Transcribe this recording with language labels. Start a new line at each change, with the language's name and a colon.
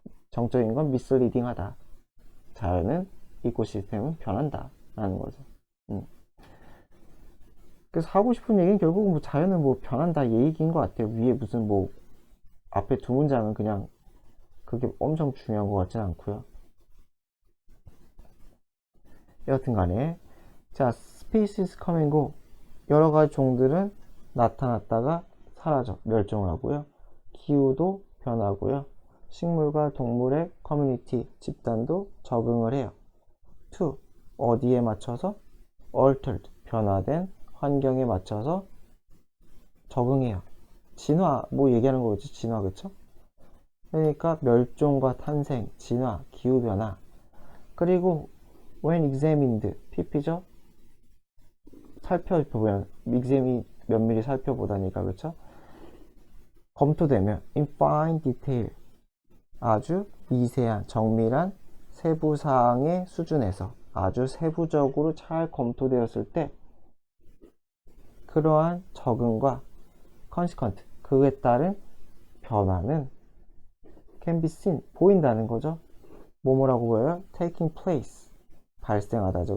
Korean: 정적인 건 misleading하다. 자연은 이코시스템은 변한다. 라는 거죠. 그래서 하고 싶은 얘기는 결국은 뭐 자연은 뭐 변한다 이 얘기인 것 같아요. 위에 무슨 뭐 앞에 두 문장은 그냥 그게 엄청 중요한 것 같진 않고요. 여하튼 간에 자,
English: species come and go.
Korean: 여러 가지 종들은 나타났다가 사라져 멸종을 하고요. 기후도 변하고요. 식물과 동물의 커뮤니티 집단도 적응을 해요. to 어디에 맞춰서 altered 변화된 환경에 맞춰서 적응해요. 진화 뭐 얘기하는 거겠지. 진화 그쵸? 그러니까 멸종과 탄생, 진화, 기후변화. 그리고
English: when examined
Korean: pp죠? 살펴보면 exam이 면밀히 살펴보다니까 그쵸? 검토되면
English: in fine detail
Korean: 아주 미세한 정밀한 세부사항의 수준에서 아주 세부적으로 잘 검토되었을 때 그러한 적응과 consequent 그에 따른 변화는
English: can be seen
Korean: 보인다는 거죠. 뭐라고 보여요?
English: taking place
Korean: 발생하다죠.